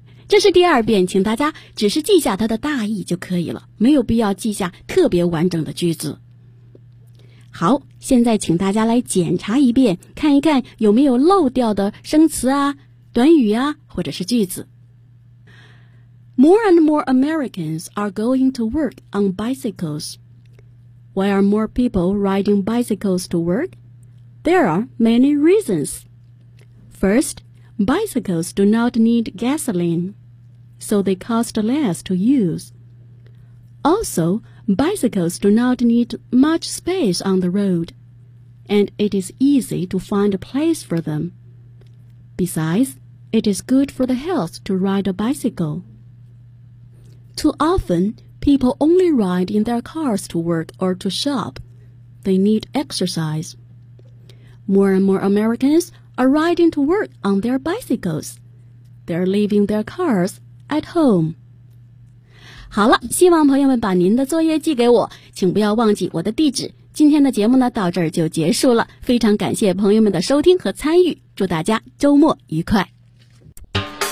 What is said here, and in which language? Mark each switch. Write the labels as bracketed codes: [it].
[zh] 这是第二遍，请大家只是记下它的大意就可以了，没有必要记下特别完整的句子。好，现在请大家来检查一遍，看一看有没有漏掉的生词啊、短语啊，或者是句子。 [en] More and more Americans are going to work on bicycles. Why are more people riding bicycles to work? There are many reasons. First, bicycles do not need gasoline, so they cost less to use. Also, bicycles do not need much space on the road, and it is easy to find a place for them. Besides, it is good for the health to ride a bicycle. Too often, people only ride in their cars to work or to shop. They need exercise. More and more Americans are riding to work on their bicycles. They're leaving their cars at home. [zh] 好了，希望朋友们把您的作业寄给我，请不要忘记我的地址。今天的节目呢，到这儿就结束了。非常感谢朋友们的收听和参与，祝大家周末愉快。